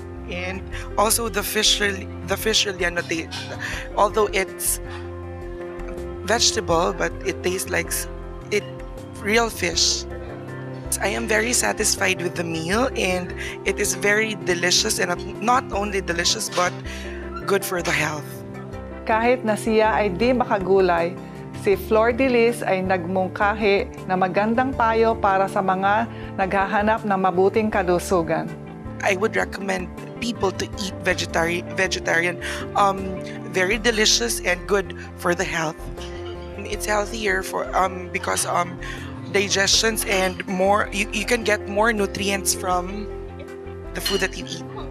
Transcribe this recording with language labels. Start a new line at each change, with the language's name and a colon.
English: And also the fish relleno, although it's vegetable, but it tastes like real fish. I am very satisfied with the meal, and it is very delicious, and not only delicious but good for the health.
Filipino: Kahit na siya ay di makagulay, si Flor de Lis ay nagmungkahi na magandang payo para sa mga naghahanap ng mabuting kalusugan.
English: I would recommend people to eat vegetarian. Very delicious and good for the health. It's healthier for because digestions and more you can get more nutrients from the food that you eat.